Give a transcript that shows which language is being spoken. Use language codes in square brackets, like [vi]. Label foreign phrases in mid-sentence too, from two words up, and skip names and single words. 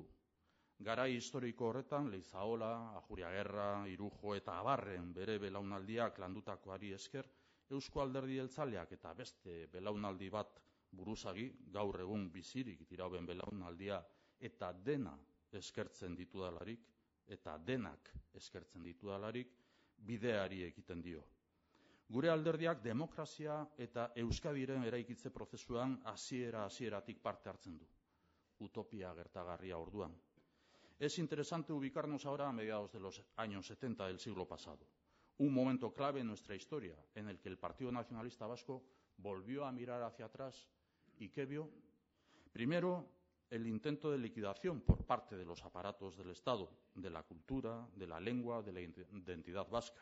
[eu] Garai historiko horretan Leizaola, Ajuriagerra, Irujo eta abarren bere belaunaldiak landutakoari esker, Eusko Alderdi Jeltzaleak eta beste belaunaldi bat buruzagi, gaur egun bizirik dirauen belaunaldia eta dena eskertzen ditudalarik, eta denak eskertzen ditudalarik, bideari ekiten dio. Gure alderdiak demokrazia eta Euskadiren eraikitze prozesuan hasieratik parte hartzen du. Utopia gertagarria orduan. [es] Es interesante ubicarnos ahora a mediados de los años 70 del siglo pasado, un momento clave en nuestra historia, en el que el Partido Nacionalista Vasco volvió a mirar hacia atrás y ¿qué vio? Primero, el intento de liquidación por parte de los aparatos del Estado, de la cultura, de la lengua, de la identidad vasca.